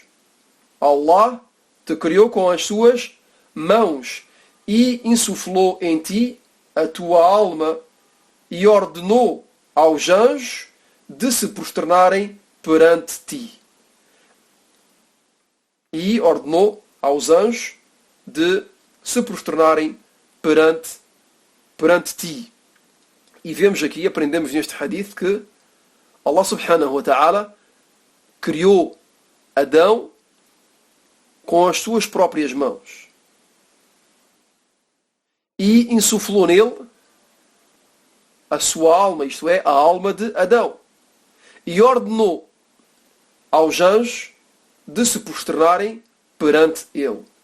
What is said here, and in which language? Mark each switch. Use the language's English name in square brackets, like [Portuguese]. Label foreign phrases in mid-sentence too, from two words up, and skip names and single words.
[Portuguese] Allah te criou com as suas mãos e insuflou em ti a tua alma e ordenou aos anjos de se prosternarem perante ti. E ordenou aos anjos de se prosternarem perante ti. E vemos aqui, aprendemos neste hadith que Allah [Arabic] سبحانه وتعالى [Portuguese] criou Adão com as suas próprias mãos e insuflou nele a sua alma, isto é, a alma de Adão, e ordenou aos anjos de se prosternarem perante ele.